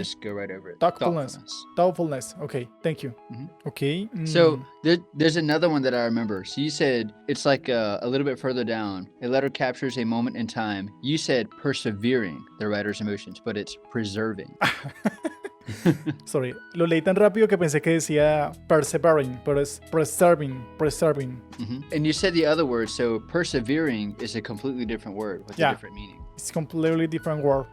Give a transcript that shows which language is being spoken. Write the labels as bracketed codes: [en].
[en] just go right over it. Thoughtfulness. Okay, thank you. Okay. So there's another one that I remember. So you said it's like a little bit further down. A letter captures a moment in time. You said persevering the writer's emotions, but it's preserving. Sorry, [es] lo leí tan rápido que pensé que decía persevering, pero es preserving. [en] And you said the other word, so persevering is a completely different word with a different meaning. It's completely different word.